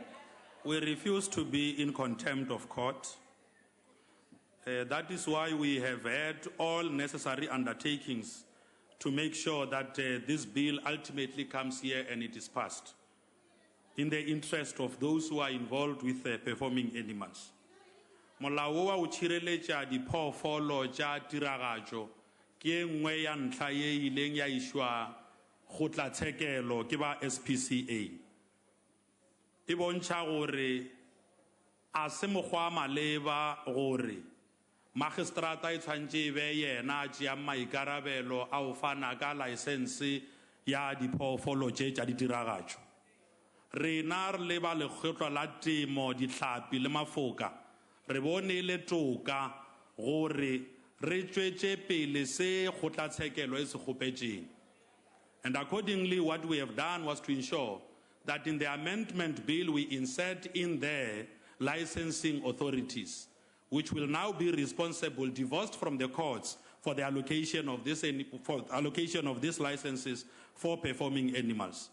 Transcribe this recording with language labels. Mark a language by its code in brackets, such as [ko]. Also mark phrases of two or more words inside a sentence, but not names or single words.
[en] We refuse to be in contempt of court. That is why we have had all necessary undertakings to make sure that this bill ultimately comes here and it is passed in the interest of those who are involved with performing animals. [nso] Molao wa o tshireletša diphoofolo tša tiragatšo ke nngwe ya ntlha ye ileng ya išwa kgotlatshekelo ke ba SPCA. E bontšha gore a se mokgwa maleba gore magistrata e tshwantse e be yena a tšeang maikarabelo a o fana ka laesense ya diphoofolo tše tša ditiragatšo. Rena re le ba lekgotla la temo, dihlapi le mafoka re bone le toka gore re tšwetše pele se kgotlatshekelo e se kgopetšeng. [en] And accordingly, what we have done was to ensure that in the amendment bill we insert in there licensing authorities, which will now be responsible, divorced from the courts, for the allocation of these licenses for performing animals.